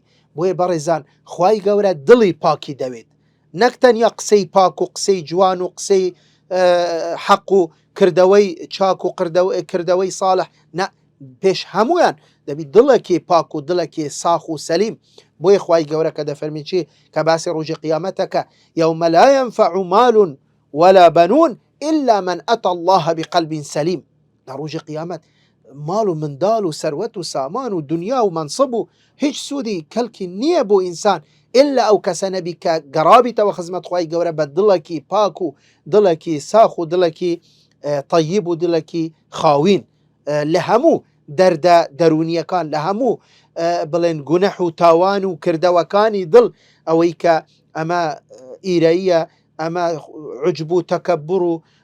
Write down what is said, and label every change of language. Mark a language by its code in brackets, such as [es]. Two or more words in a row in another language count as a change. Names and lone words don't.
[ckb] بۆیە بەڕێزان خوای گەورە دڵی پاکی دەوێت، نەک تەنیا قسەی پاک و قسەی جوان و قسەی حەق و کردەوەی چاک و کردەوەی صالح، نە، پێش هەمویان دەبی دڵێکی پاک و دڵێکی ساخ و سەلیم. بۆیە خوای گەورە کە دەفەرمی چی؟ کە باسی ڕۆژی قیامەتەکە [ar] یەومە لا ينفع مال ولا بنون إلا من أتى الله بقلب سليم. [ckb] لە ڕۆژی قیامەت ماڵ و منداڵ و سەروەت و سامان و دنیا و منصب و هیچ سوودی کەلکی نییە بۆ ئینسان ئللا ئەو کەسە نەبی کە گەڕابیتەوە خزمەت خوای گەورە بە دڵێکی پاک و دڵێکی ساخ و دڵێکی طیب و دڵێکی خاوین لە هەموو دەردە دەرونیەکان، لە هەموو بڵێن گونەح و تاوان و کردەوەکانی دڵ، ئەوەی کە ئەمە ئیرەیە، ئەمە عجب و تەکەبر و